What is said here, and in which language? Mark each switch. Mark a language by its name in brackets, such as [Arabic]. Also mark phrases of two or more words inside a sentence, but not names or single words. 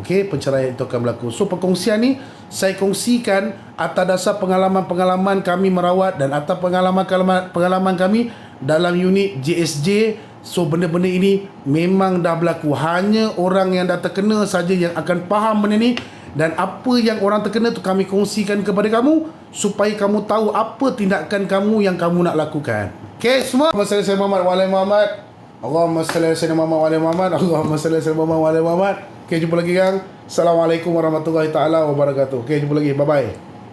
[Malay] Okey, penceraian itu akan berlaku. So perkongsian ni saya kongsikan atas dasar pengalaman-pengalaman kami merawat dan atas pengalaman kami dalam unit JSJ. So benda-benda ini memang dah berlaku. Hanya orang yang dah terkena saja yang akan faham benda ni. Dan apa yang orang terkena tu kami kongsikan kepada kamu, supaya kamu tahu apa tindakan kamu yang kamu nak lakukan. Okay semua, [Arabic] اللهم صل على محمد وعلى محمد. اللهم صل على محمد وعلى محمد. اللهم صل على محمد وعلى محمد. [Malay] Okay, jumpa lagi gang. [Arabic] السلام عليكم ورحمة الله تعالى وبركاته. [Malay] Okay, jumpa lagi. [English] Bye bye.